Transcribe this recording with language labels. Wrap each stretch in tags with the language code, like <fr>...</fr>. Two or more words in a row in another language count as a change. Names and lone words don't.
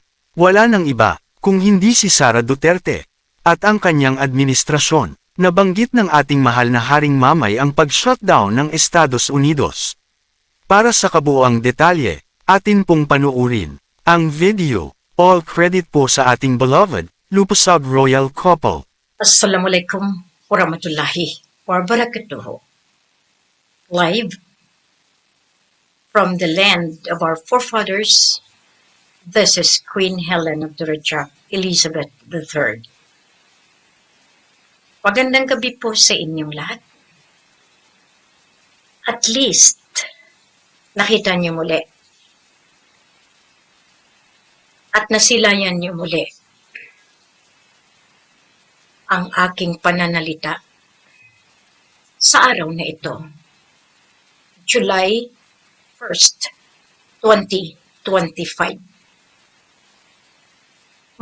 <tl>Wala nang iba, kung hindi si Sara Duterte, at ang kanyang administrasyon. Nabanggit ng ating mahal na Haring Mamay ang pag-shutdown ng Estados Unidos. Para sa kabuoang detalye, atin pong panuurin ang video.</tl> <en>All credit</en> <tl>po sa ating beloved Lupusog Royal Couple.</tl> <ar>السلام عليكم ورحمة الله وبركاته.</ar> <en>Live from the land of our forefathers, this is Queen Helen of Abdurrajak Elizabeth III.</en> <tl>Magandang gabi po sa inyong lahat.</tl> <en>At least,</en> <tl>nakita niyo muli. At nasilayan niyo muli ang aking pananalita sa araw na ito, July 1st, 2025.</tl>